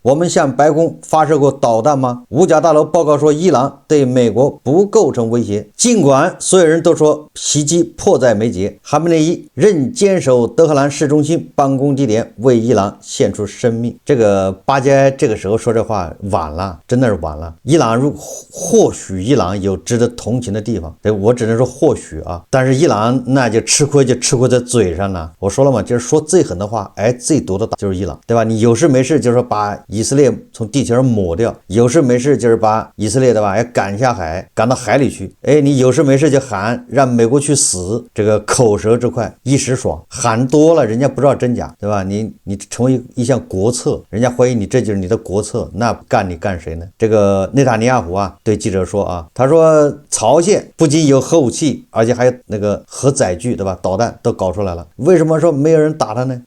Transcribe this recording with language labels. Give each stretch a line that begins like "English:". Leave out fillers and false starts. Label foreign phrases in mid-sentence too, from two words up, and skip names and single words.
Chinese: 我們向白宮發射過導彈嗎？五角大樓報告說，伊朗對美國不構成威脅。儘管所有人都說襲擊迫在眉睫，哈梅內伊仍堅守德黑蘭市中心辦公地點，為伊朗獻出生命。這個巴傑埃這個時候說這話晚了，真的是晚了。伊朗或許伊朗有值得同情的地方，我只能說或許啊，但是伊朗那就吃虧在嘴上了。我說了嘛，就是說最狠的話，最毒的打就是伊朗，对吧？你有事沒事就是说把以色列從地球上抹掉，有事沒事就是把以色列，对吧，要趕下海，趕到海裡去。你有事沒事就喊讓美國去死，這個口舌之快，一時爽，喊多了人家不知道真假，對吧？你成為一項國策，人家懷疑你這就是你的國策，那幹你幹誰呢？這個內塔尼亞胡啊對記者說啊，他說朝鮮不僅有核武器，而且還有那個核載具，對吧？導彈都搞出來了，為什麼說沒有人打他呢？